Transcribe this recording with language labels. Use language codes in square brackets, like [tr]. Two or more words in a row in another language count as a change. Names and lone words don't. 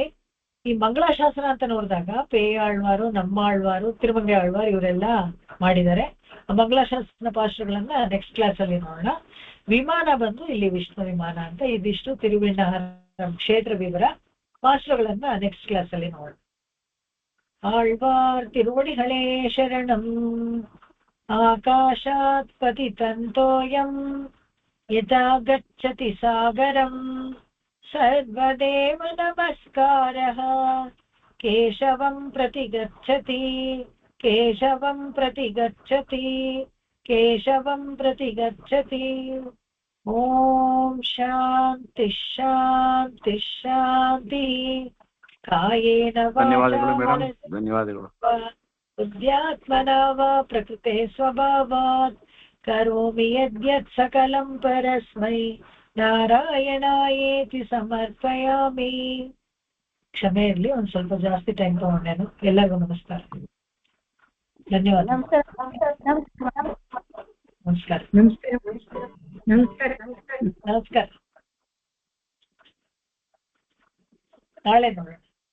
[kn] ಈ ಮಂಗಳಾಶಾಸನ ಅಂತ ನೋಡಿದಾಗ ಪೇಯಾಳ್ವಾರು, ನಮ್ಮಾಳ್ವಾರು, ತಿರುಮಂಗೆ ಆಳ್ವಾರು ಇವರೆಲ್ಲ ಮಾಡಿದ್ದಾರೆ. ಮಂಗಳಾಶಾಸನ ಪಾಶ್ರಗಳನ್ನ [en] next class [kn] ಅಲ್ಲಿ ನೋಡೋಣ. ವಿಮಾನ ಬಂದು ಇಲ್ಲಿ ವಿಷ್ಣು ವಿಮಾನ ಅಂತ. ಇದಿಷ್ಟು ತಿರುವಿಣ್ಣಹರ ಕ್ಷೇತ್ರ ವಿವರ. ಪಾಶ್ರಗಳನ್ನ [en] next class [kn] ಅಲ್ಲಿ ನೋಡೋಣ. [ta] ஆழ்வார் திருவடிகளே சரணம். [sa] ಆಕಾಶಾತ್ ಪತಿತಂತೋಯಂ ಯಥಾ ಗಚ್ಚತಿ ಸಾಗರಂ. ಸರ್ವದೇವ ನಮಸ್ಕಾರಃ. ಕೇಶವಂ ಪ್ರತಿ ಗಚ್ಚತಿ, ಕೇಶವಂ ಪ್ರತಿ ಗಚ್ಚತಿ, ಕೇಶವಂ ಪ್ರತಿ ಗಚ್ಚತಿ. ಓಂ ಶಾಂತಿ ಶಾಂತಿ ಶಾಂತಿ. ಕಾಯೇನ ಬುದ್ಧ್ಯಾತ್ಮನಾ ವಾ ಪ್ರಕೃತೆ ಸ್ವಭಾವಾತ್ ಕರೋಮಿ ಯದ್ಯತ್ ಸಕಲಂ ಪರಸ್ಮೈ ನಾರಾಯಣಾಯೇತಿ ಸಮರ್ಪಯಾಮಿ. [kn] ಕ್ಷಮೆ ಇರ್ಲಿ, ಒಂದ್ ಸ್ವಲ್ಪ ಜಾಸ್ತಿ ಟೈಮ್ ತಗೊಂಡೇನು. ಎಲ್ಲರಿಗೂ ನಮಸ್ಕಾರ, ಧನ್ಯವಾದ. ನಮಸ್ಕಾರ. ನಾಳೆ ನೋಡೋಣ.